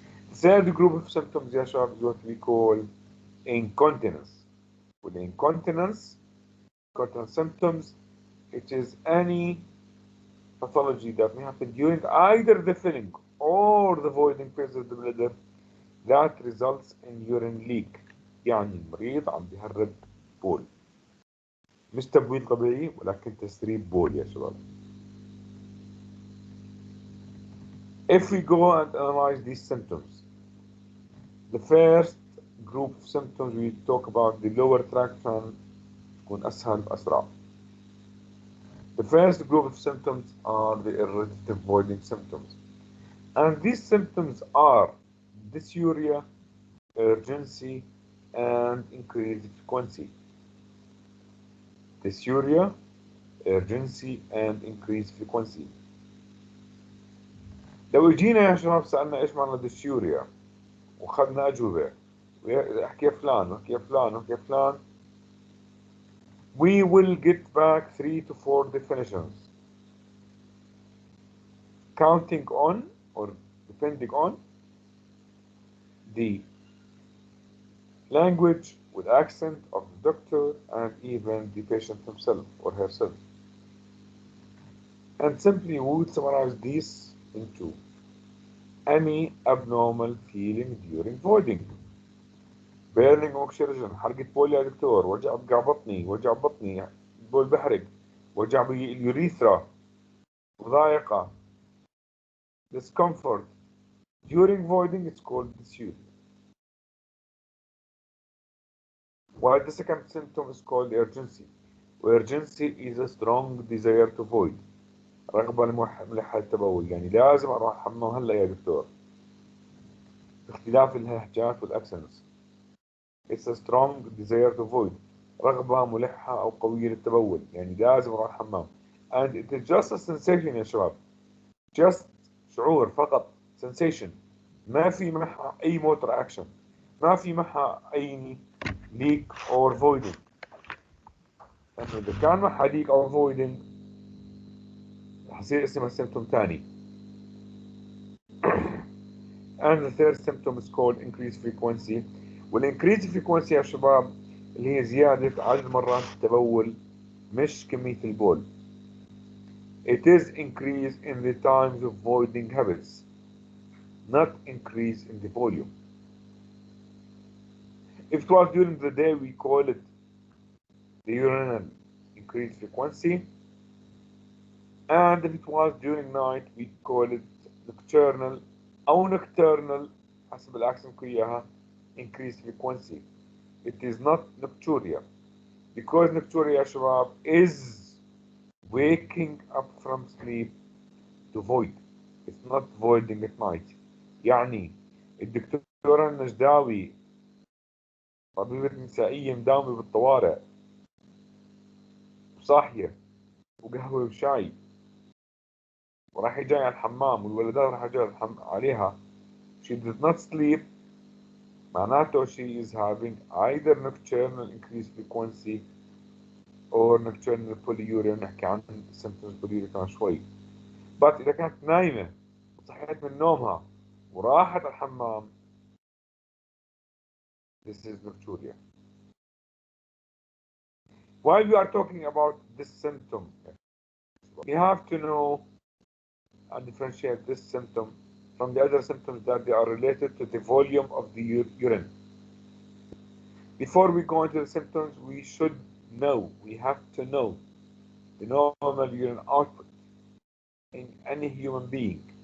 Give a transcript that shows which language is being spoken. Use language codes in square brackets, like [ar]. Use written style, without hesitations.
[en] The third group of symptoms, ya shabab, is what we call incontinence. With incontinence symptoms, it is any pathology that may happen during either the filling or the voiding phase of the bladder that results in urine leak. [ar] يعني المريض عم بيهرب بول، مش تبويض طبيعي ولكن تسريب بول يا شباب. [en] If we go and analyze these symptoms, the first group of symptoms we talk about the lower tract [ar] تكون أسهل أسرع. [en] The first group of symptoms are the irritative voiding symptoms. And these symptoms are dysuria, urgency, and increased frequency. Dysuria, urgency, and increased frequency. [ar] لو اجينا يا شباب سألنا ايش معنى dysuria وخدنا أجوبة احكي فلان وحكي فلان وحكي فلان, [en] we will get back 3 to 4 definitions counting on or depending on D. Language with accent of the doctor and even the patient himself or herself. And simply we would summarize this into any abnormal feeling during voiding. burning oxygen، [ar] حرقة بول يا دكتور، وجع بطني، وجع بطني، بول بحرق، وجع باليوريثرا، مضايقة، discomfort. [en] During voiding it's called disuse. While the second symptom is called urgency. Urgency is a strong desire to void. [ar] رغبة ملحة التبول، يعني لازم أروح الحمام هلا يا دكتور. باختلاف اللهجات والأكسنتس. [en] It's a strong desire to void. [ar] رغبة ملحة أو قوية للتبول، يعني لازم أروح الحمام. [en] And it is just a sensation يا شباب. [ar] Just شعور فقط. Sensation. ما في معها أي motor action. ما في معها أي leak or voiding. لأنه إذا كان معها leak or voiding رح يصير اسمها symptom ثاني. [en] And the third symptom is called increased frequency. [ar] والincreased frequency يا شباب اللي هي زيادة عدد مرات التبول مش كمية البول. [en] It is increase in the times of voiding habits, not increase in the volume. If it was during the day, we call it the urinary increased frequency. And if it was during night, we call it nocturnal أو nocturnal [ar] حسب الأكسنت كلها [en] increased frequency. It is not nocturia. Because nocturia يا شباب is waking up from sleep to void. It's not voiding at night. [ar] يعني الدكتورة النجداوي طبيبة نسائية مداومة بالطوارئ وصاحية وقهوة وشاي وراح جاي على الحمام والولدات راح جاي عليها. [en] She did not sleep. معناته she is having either nocturnal increased frequency or nocturnal polyuria. [ar] نحكي عن symptoms polyuria كمان شوي. But إذا كانت نايمة وصحيت من نومها وراحت الحمام [en] this is nocturia. While we are talking about this symptom, we have to know and differentiate this symptom from the other symptoms that they are related to the volume of the urine. Before we go into the symptoms, we have to know the normal urine output in any human being.